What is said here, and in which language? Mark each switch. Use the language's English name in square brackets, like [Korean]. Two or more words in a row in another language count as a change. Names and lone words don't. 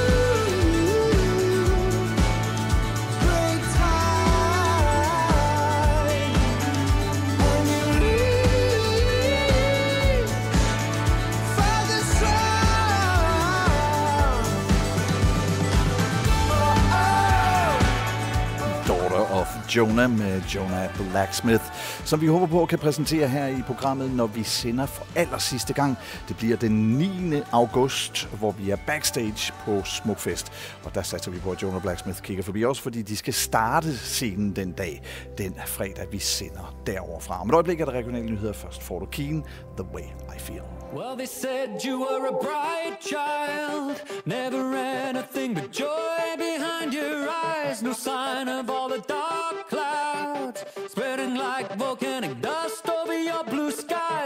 [English] break time and you reach for the sun. [Danish] Daughter of Jonah med Jonah Blacksmith, som vi håber på kan præsentere her i programmet, når vi sender for allersidste gang. Det bliver den 9. august, hvor vi er backstage på Smukfest. Og der satser vi på, at Jonah Blacksmith kigger forbi os, fordi de skal starte scenen den dag, den fredag, vi sender deroverfra. Om et øjeblik er der regionale nyheder først. Får du Keen, The Way I Feel. [English] Well, they said you were a bright child, never anything but joy behind your eyes. No sign of all the dark clouds spreading like volcanic dust over your blue skies.